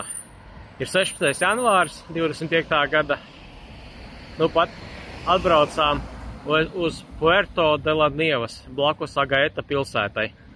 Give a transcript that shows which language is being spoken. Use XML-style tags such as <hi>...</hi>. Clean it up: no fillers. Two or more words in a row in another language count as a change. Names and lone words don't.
<lv>Ir 16. janvārs 25. gada. Nu pat atbraucām uz Puerto de la Nievas, blakus Agaeta pilsētai.</lv>